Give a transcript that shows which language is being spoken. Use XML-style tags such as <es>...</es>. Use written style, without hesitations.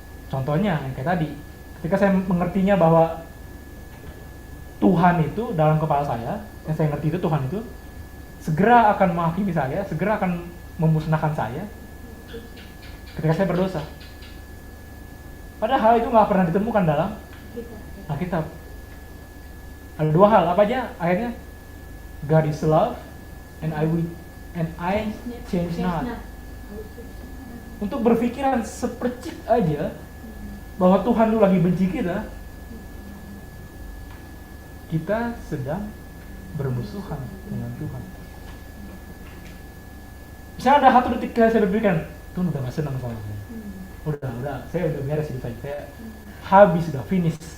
<id>Contohnya yang kayak tadi, ketika saya mengertinya bahwa Tuhan itu dalam kepala saya, yang saya ngerti itu Tuhan itu segera akan menghakimi saya, segera akan memusnahkan saya ketika saya berdosa. Padahal itu nggak pernah ditemukan dalam Alkitab. Ada 2 hal, apa aja akhirnya?</id> <en>God is love and I change not.</en> <id>Untuk berpikiran sepercik aja bahwa Tuhan itu lagi benci kita sedang bermusuhan dengan Tuhan. Misalnya ada 1 detik saya berpikir, Tuhan udah gak senang sama saya. Udah, saya udah beres hidup saya habis, udah finish.</id>